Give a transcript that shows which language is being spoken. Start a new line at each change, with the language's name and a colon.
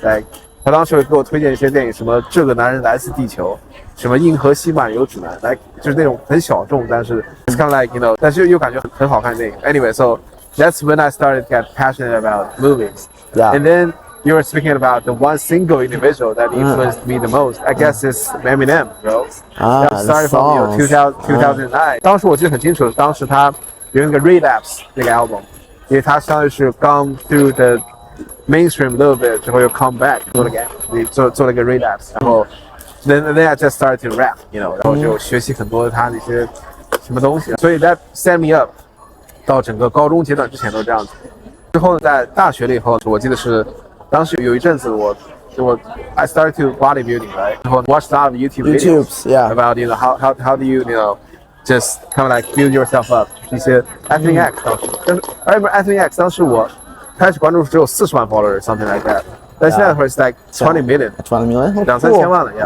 Chinese: Like 他当时会给我推荐一些电影，什么这个男人来自地球，什么银河系漫游指南， like 就是那种很小众，但是
English: it's kind of like you know，
Chinese: 但是又感觉很好看的电影。
English: Anyway, so that's when I started to get passionate about movies. Yeah. And then you were speaking about the one single individual that influenced me the most. I guess it's Eminem, bro. That started from 2009.
Chinese: 当时我记得很清楚，当时他有那个 Relapse 那个 album， 因为他相当于是刚
English: through the mainstream a little bit
Chinese: 之后又 come back 做了一个 Relapse， 然后
English: then I just started to rap, you know，
Chinese: 然后就学习很多他那些什么东西，所以
English: that set me up
Chinese: 到整个高中阶段之前都这样子。之后在大学了以后，我记得是当时有一阵子我
English: I started to bodybuilding, right?
Chinese: 然后
English: watched a lot of YouTube videos yeah. about you know how do you know just kind of like build yourself up 一些 Anthony X 当时，但是 I remember Anthony X
Chinese: 当时我开始关注只有40万
English: followers something like that，
Chinese: 但现在的话
English: it's like 20 million
Chinese: 2-3千万了
English: yeah.